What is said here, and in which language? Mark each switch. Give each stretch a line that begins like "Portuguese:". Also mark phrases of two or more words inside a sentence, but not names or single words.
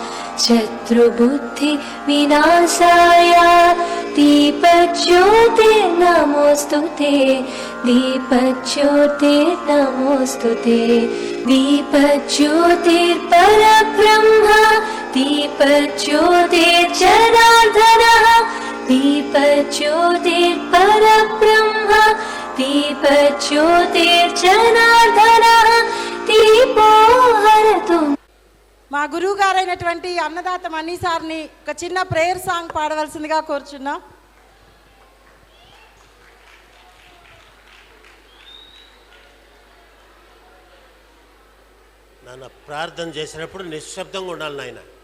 Sanskrit: शत्रुबुद्धिविनाशाय दीपज्योतिर्नमोऽस्तु ते दीपज्योतिर्नमोऽस्तु ते दीपज्योतिर्परब्रह्म दीपज्योतिर्जनार्दनः दीपज्योतिर्परब्रह्म दीपज्योतिर्जनार्दनः दीपो हरतु.
Telugu: మా గురువు గారైనటువంటి అన్నదాత మణి సార్ని ఒక చిన్న
English: prayer song
Telugu: పాడవలసిందిగా కోరుచున్నాం. నాన్న ప్రార్థన చేసినప్పుడు నిశ్శబ్దంగా ఉండాలి నాయన.